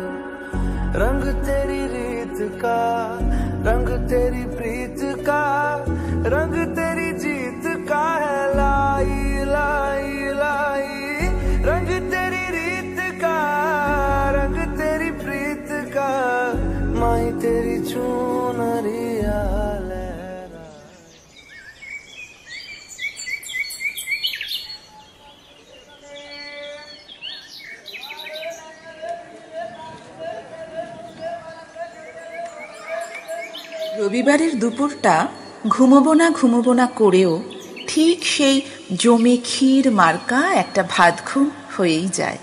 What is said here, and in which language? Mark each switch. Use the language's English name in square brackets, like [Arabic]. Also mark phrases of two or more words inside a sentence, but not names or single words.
[Hindi] रंग तेरी रीत का, रंग तेरी प्रीत का, रंग तेरी जीत का है लाई लाई लाई। रंग तेरी रीत का, रंग तेरी प्रीत का, माई तेरी चुनरिया लहरा। [Bangla] রবিবারের দুপুরটা ঘুমোবো না করেও ঠিক সেই জমে ক্ষীর মার্কা একটা ভাত ঘুম হয়েই যায়।